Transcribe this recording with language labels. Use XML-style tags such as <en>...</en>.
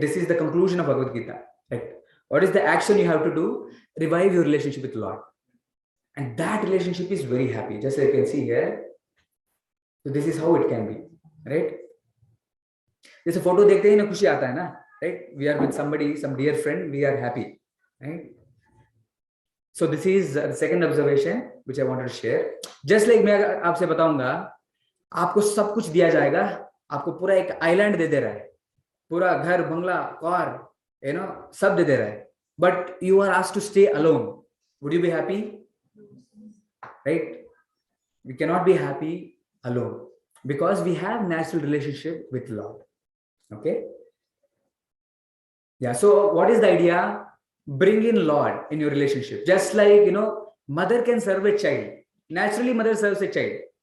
<en>This is the conclusion of Bhagavad Gita, right? What is the action you have to do? Revive your relationship with Lord, and that relationship is very happy, just like you can see here. So this is how it can be, right?</en> <hi>जैसे photo देखते ही ना खुशी आता है ना, right?</hi> <en>We are with somebody, some dear friend, we are happy, right? So this is the second observation which I wanted to share. Just like</en> <hi>मैं आपसे बताऊंगा, आपको सब कुछ दिया जाएगा, आपको पूरा एक आइलैंड दे दे रहा है, पूरा घर, बंगला, कार, सब दे दे रहा है,</hi> <en>but you are asked to stay alone. Would you be happy? Right? We cannot be happy alone because we have natural relationship with Lord. Okay? Yeah. So what is the idea? Bring in Lord in your relationship. Just like, mother can serve a child. Naturally, mother serves a child.</en>